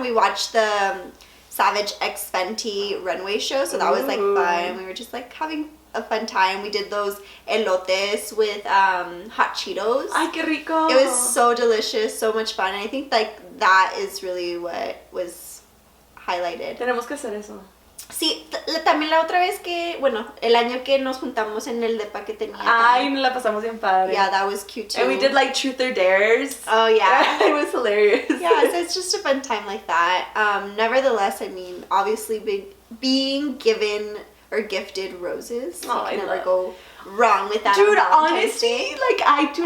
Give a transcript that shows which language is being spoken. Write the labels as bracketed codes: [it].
[en] We watched the Savage X Fenty runway show, so that was like fun. We were just like having a fun time. We did those elotes with hot Cheetos. [es] Ay, qué rico. [en] It was so delicious, so much fun. And I think like that is really what was highlighted. [es] Tenemos que hacer eso. Sí, también la otra vez que, bueno, el año que nos juntamos en el depa que tenía. Ay, nos la pasamos bien padre. [en] Yeah, that was cute too. And we did like truth or dares. Oh yeah. It was hilarious. Yeah, so it's just a fun time like that. Nevertheless, I mean, obviously being given or gifted roses. Oh, you can never go wrong with that. Dude, honestly, like I do